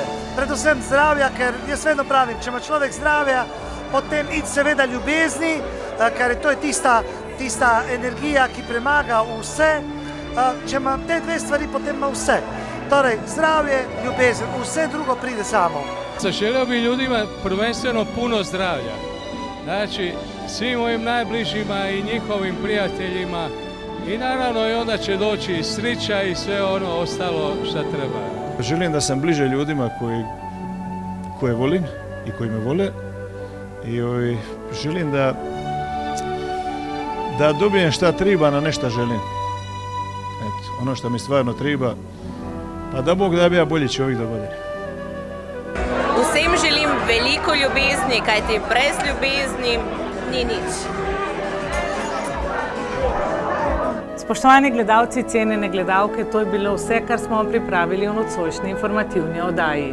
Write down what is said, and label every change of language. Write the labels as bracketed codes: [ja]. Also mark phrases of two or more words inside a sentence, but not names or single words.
[sl] Predvsem zdravja, ker jaz vedno pravim, če ima človek zdravja, potem id seveda ljubezni, ker to je tista energija, ki premaga vse. Če ima te dve stvari, potem ima vse. Torej, zdravje, ljubezen, vse drugo pride samo. [hr] Želio bi ljudima prvenstveno puno zdravlja. Znači, svim mojim najbližima i njihovim prijateljima I naravno i onda će doći i sreća i sve ono ostalo što treba. Želim da sam bliže ljudima koje volim i koji me vole i želim da dobijem šta treba na nešto želim. Eto, ono što mi stvarno treba, pa da Bog da bi ja bolji čovjek do godine. [sl] Vsem želim veliko ljubezni, kajti brez ljubezni ni nič. Spoštovani gledalci, cenjene gledalke, to je bilo vse, kar smo vam pripravili v nocojšnji informativni oddaji.